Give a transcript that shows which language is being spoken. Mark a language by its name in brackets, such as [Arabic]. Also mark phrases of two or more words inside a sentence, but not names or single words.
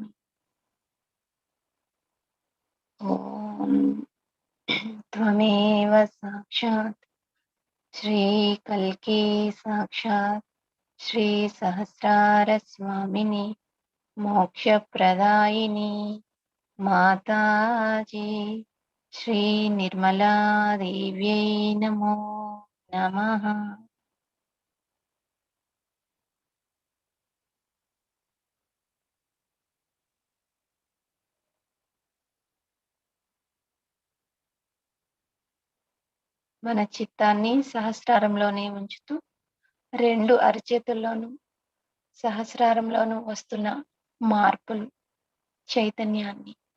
[Sanskrit] ओम त्वमेव साक्षात् श्री कल्की साक्षात् श्री सहस्रार स्वामिनी मोक्षप्रदायिनी माताजी श्री निर्मला देव्यै नमो नमः। [Telugu] మన చిత్తాన్ని సహస్రారంలోనే ఉంచుతూ రెండు అరచేతుల్లోనూ సహస్రారంలోనూ వస్తున్న మార్పులు చైతన్యాన్ని